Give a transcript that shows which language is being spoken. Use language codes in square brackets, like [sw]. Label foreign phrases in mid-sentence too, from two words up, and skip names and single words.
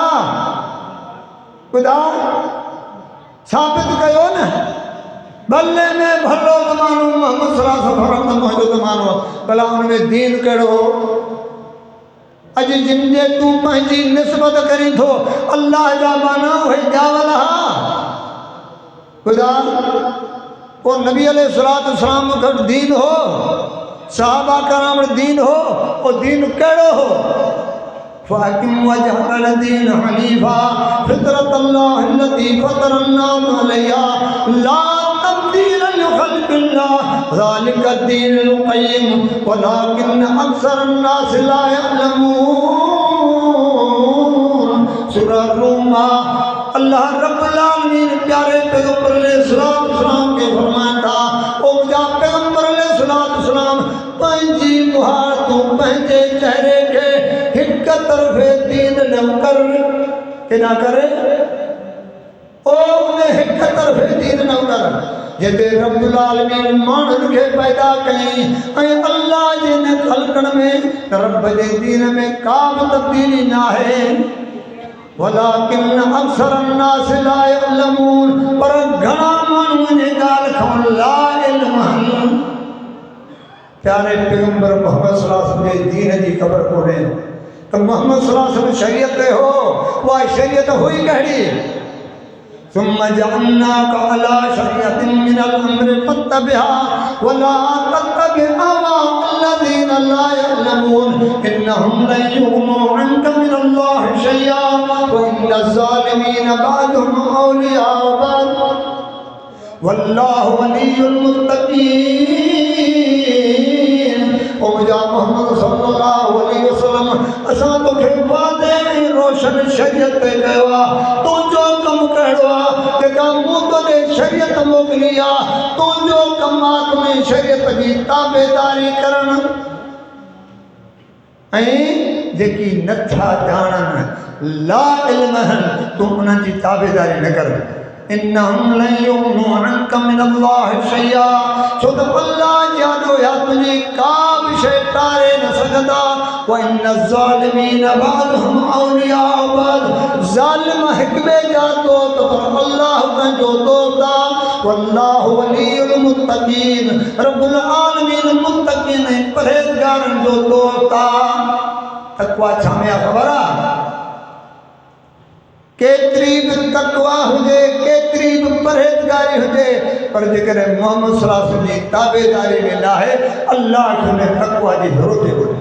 [sd] खुदा साबित कयो न, भले में भलो ज़मानो मोहम्मद [ar] صلى الله عليه وسلم [sd] मुंहिंजो ज़मानो, भला उनमें दीन कहिड़ो हो। अॼु जिन जे तूं पंहिंजी निस्बत करीं थो अल्लाह जा माना उहे ॼावल हा। खुदा वो नबी अलैहिस्सलाम का दीन हो, सहाबा कराम दीन हो, वो दीन कहिड़ो हो। [ar] فأقم وجهك للدين حنيفا فطرة الله التي فطر الناس عليها لا تبديل لخلق الله ذلك الدين القيم ولكن أكثر الناس لا يعلمون. [sd] सूरह रूम। अल्लाह [ar] رب العالمين [sd] प्यारे पैगंबर अलैहिस्सलाम के फरमाता, ओ मुंहिंजा पैगंबर अलैहिस्सलाम पंहिंजी मुहार तूं पंहिंजे चेहरे खे हिक तरफ़े दीन न कर, के ना करे, ओ उन हिक तरफ़े दीन न कर जिते [ar] رب العالمين [sd] माण्हुनि खे पैदा कई ऐं अल्लाह जे न ख़ल्क़नि में रब जे दीन में का बि तब्दीली न आहे। [ar] ولكن أكثر الناس لا يعلمون, [sd] पर घणा माण्हू इन ॻाल्हि खां ला इल्म आहिनि। प्यारे पैगंबर मोहम्मद [ar] صلى الله عليه وسلم [sd] जे दीन जी ख़बर कोन्हे त मोहम्मद [ar] صلى الله عليه وسلم [sd] शरीयत ते हो, उहा शरीयत हुई कहिड़ी। [ar] ثم جعلناك على شريعة من الأمر فاتبعها ولا تتبع أهواء الذين لا يعلمون إنهم لن يغنوا عنك من الله شيئا وإن الظالمين بعضهم أولياء بعض والله ولي المتقين. [sd] ओ मुंहिंजा मोहम्मद [ar] صلى الله عليه وسلم, [sd] असां तोखे वाज़े रोशन शरीयत ते कयो आहे। तुंहिंजो कमु कहिड़ो आहे, जेका मूं तोखे शरीयत मोकिली आहे, तुंहिंजो कमु आहे तुंहिंजी शरीयत जी ताबेदारी करणु। ऐं जेकी नथा ॼाणनि ला इल्म आहिनि, तूं उन्हनि जी ताबेदारी न कर। [ar] إنهم لن يغنوا عنك من الله شيئا, [sd] छो त अल्लाह जी आॾो या तुंहिंजी का बि शइ टारे न सघंदा। [ar] وإن الظالمين بعضهم أولياء بعض, [sd] ज़ालिम हिक ॿिए जा दोस्त पर अल्लाह पंहिंजो दोस्त आहे। [ar] والله ولي المتقين, رب العالمين [sd] मुत्तक़ीन ऐं परहेज़गारनि जो दोस्त आहे। तक़वा छा में आहे ख़बर आहे? केतिरी बि तक़वा हुजे, केतिरी बि परहेज़गारी हुजे, पर जेकॾहिं मोहम्मद [ar] صلى الله عليه وسلم [sd] जी ताबेदारी में न आहे, अल्लाह खे उन तक़वा जी ज़रूरत कोन्हे।